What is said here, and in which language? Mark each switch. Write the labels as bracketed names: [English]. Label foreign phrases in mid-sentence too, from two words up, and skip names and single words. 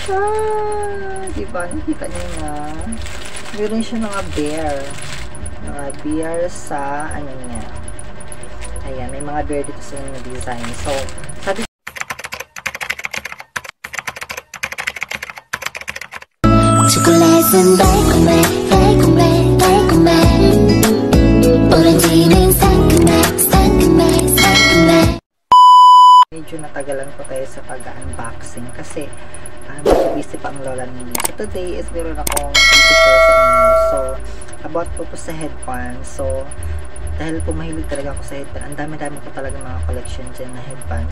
[Filipino] siya! Diba? Nakita niyo na. Meron siya mga bear. Mga bear sa, ano niya. Ayan, may mga bear dito sa mga design. So, sabi [Korean] 초콜릿은 달콤해 달콤해 달콤해 오렌지는 상큼해 상큼해 상큼해. [Filipino] medyo natagalan ko tayo sa pag-unboxing kasi medyo busy pa ang lola ni Lee. [English] So today is [Filipino] meron akong i-share sa inyo. So, about po sa headband. So, dahil po mahilig talaga ako sa headband, ang dami-dami ko talaga mga collection dyan na headband.